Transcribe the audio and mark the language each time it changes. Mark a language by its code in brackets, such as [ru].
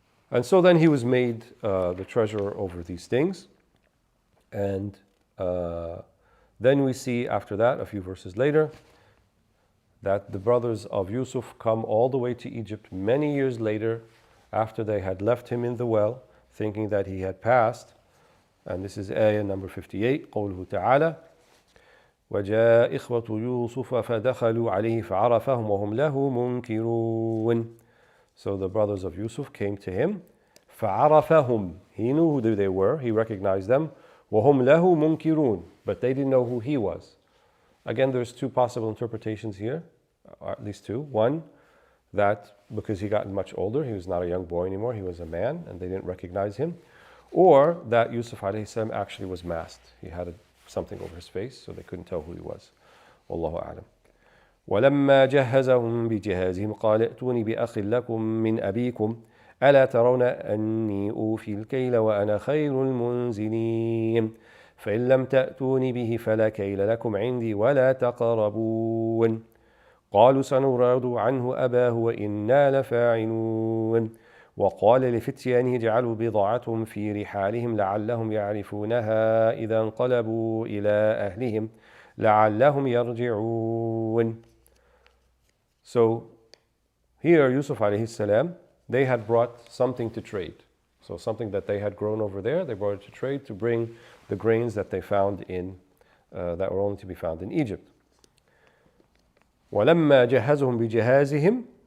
[en] And so then he was made the treasurer over these things. And then we see after that, a few verses later, that the brothers of Yusuf come all the way to Egypt many years later, after they had left him in the well, thinking that he had passed. And this is ayah number 58, [ar] قوله تعالى وَجَاء إِخْوَةُ يُوسُفَ فَدَخَلُوا عَلَيْهِ فَعَرَفَهُمْ وَهُمْ لَهُ مُنْكِرُونَ. [en] So the brothers of Yusuf came to him, [ar] فَعَرَفَهُمْ. [en] He knew who they were, he recognized them, [ar] وَهُمْ لَهُ مُنْكِرُونَ. [en] But they didn't know who he was. Again, there's two possible interpretations here, or at least two. One, that because he got much older, he was not a young boy anymore, he was a man, and they didn't recognize him. Or that Yusuf alayhi salam actually was masked. He had something over his face, so they couldn't tell who he was. [ar] Wallahu a'lam. وَلَمَّا جَهَّزَهُمْ بِجِهَازِهِمْ قَالَ ائْتُونِي بِأَخٍ لَكُمْ مِنْ أَبِيكُمْ أَلَا تَرَوْنَ أَنِّي أُوفِي الْكَيْلَ وَأَنَا خَيْرُ الْمُنْزِلِينَ فَإِنْ لَمْ تَأْتُونِ بِهِ فَلَا كَيْلَ لَكُمْ عِنْدِي وَلَا تَقْرَبُونَ قالوا سنراود عنه أباه وإنا لفاعلون وقال لفتيانه اجعلوا بضاعتهم في رحالهم لعلهم يعرفونها إذا انقلبوا إلى أهلهم لعلهم يرجعون. [en] So here Yusuf alayhi salam, they had brought something to trade. So something that they had grown over there, they brought it to trade to bring the grains that they found in, that were only to be found in Egypt. [ar] وَلَمَّا جَهَّزُهُمْ بِجِهَازِهِمْ.